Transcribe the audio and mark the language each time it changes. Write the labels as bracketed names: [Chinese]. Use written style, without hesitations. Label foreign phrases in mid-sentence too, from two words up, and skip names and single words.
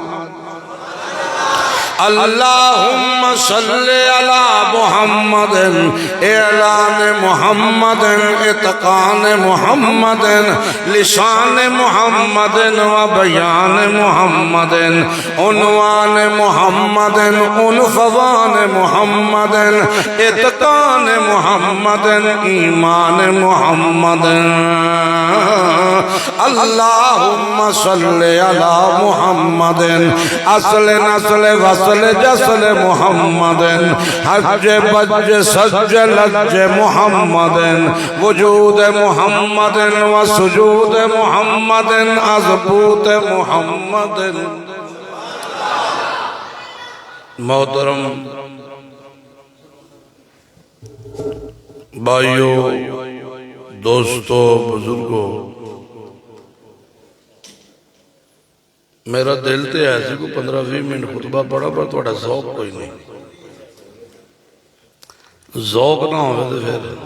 [Arabic] اللهم صل على محمد اعلان محمد اتقان محمد لسان محمد وبيان محمد عنوان محمد عنفوان محمد اتقان محمد ایمان محمد اللهم صل على محمد اصل نسل وصل جسل محمد حج بج سج لج محمد وجود محمد وسجود محمد اضبوط محمد [Punjabi] محترم بھائیو دوستو بزرگو میرا دل تے ایسی کو 15-20 منٹ خطبہ پڑھا پر توڑا ذوق کوئی نہیں ذوق نہ ہوئے تو پھر